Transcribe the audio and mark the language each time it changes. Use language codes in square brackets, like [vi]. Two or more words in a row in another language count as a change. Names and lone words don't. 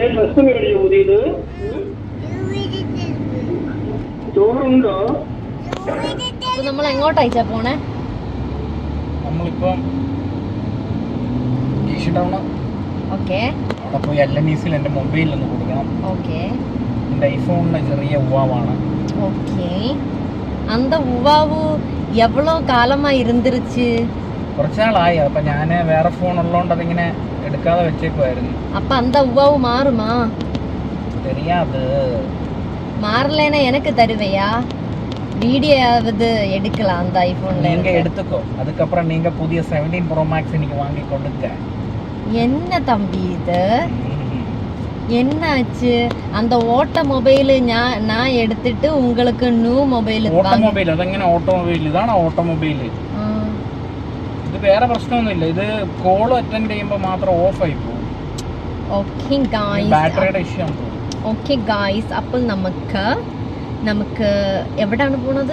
[ml] ഡ്രസ് മേടിച്ചു പുതിയത്? ചോറുണ്ടോ? നമ്മൾ എങ്ങോട്ടാ അയച്ചാ പോണേ? നമ്മളിപ്പം ഓക്കെ, അവിടെ പോയി LNECയിൽ എൻ്റെ മൊബൈലിൽ ഒന്ന് കൊടുക്കണം. ഓക്കെ, എൻ്റെ ഐഫോണിന് ചെറിയ ഉവാവാണ്. ഓക്കെ. [ta] அந்த உவாவு எவ்வளோ காலமா இருந்துருச்சு? [ml] കുറച്ച് നാളായി. അപ്പം ഞാൻ വേറെ ഫോൺ ഉള്ളതുകൊണ്ട് അതിങ്ങനെ എടുക്കാതെ വെച്ചേക്കുമായിരുന്നു. [ta] அப்ப அந்த உவாவு மாறுமா? தெரியாது. மாறலைன்னா எனக்கு தருவையா? வீடியோவாவது எடுக்கலாம் அந்த ஐஃபோன்ல. நீங்க எடுத்துக்கோ. அதுக்கப்புறம் நீங்க புதிய 17 Pro Max நீங்க வாங்கி கொடுங்க. என்ன தம்பி இது? என்னாச்சு? அந்த ஓட்ட மொபைல் நான் எடுத்துட்டு உங்களுக்கு [en] new mobile. [ml] ഓട്ടോമൊബൈൽ അതെങ്ങനെ ഓട്ടോമൊബൈൽ? ഇതാണ് ഓട്ടോമൊബൈൽ. ഇത് വേറെ പ്രശ്നമൊന്നുമില്ല. ഇത് കോൾ അറ്റൻഡ് ചെയ്യുമ്പോൾ മാത്രം ഓഫ് ആയി പോകും. [en] okay guys, [ml] ബാറ്ററിയുടെ ഇഷ്യൂ ആണ്. [en] okay guys, [ml] അപ്പോൾ നമുക്ക് എവിടെയാണ് പോണത്?